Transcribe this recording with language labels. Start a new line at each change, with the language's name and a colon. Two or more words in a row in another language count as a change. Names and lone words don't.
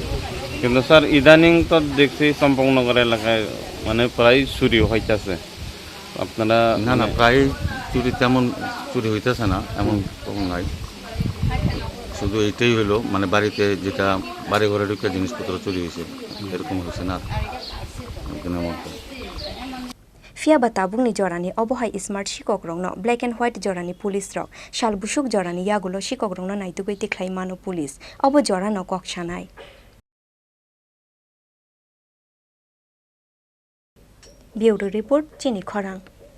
Bangla: কিন্তু স্যার ইদানিং তো দেখছি চম্পকনগর এলাকায় মানে প্রায় চুরি হইতেছে আপনারা না প্রায় চুরি তেমন চুরি হইতেছে না এমন তখন নাই শুধু এইটাই হলো মানে বাড়িতে যেটা বাড়ি ঘরে ঢুকে জিনিসপত্র চুরি হয়েছে এরকম হয়েছে না দিনের মধ্যে
Kok Borok: Fiaba tabungni jorani obohai smart Sikok rongno
English: black and white
Kok Borok: jorani police rok shalbusuk jorani yagulo Sikok rongno naitugoi tikhlai mano police obo jorano koksanai
English: Bureau report
Kok Borok: Chini Khorang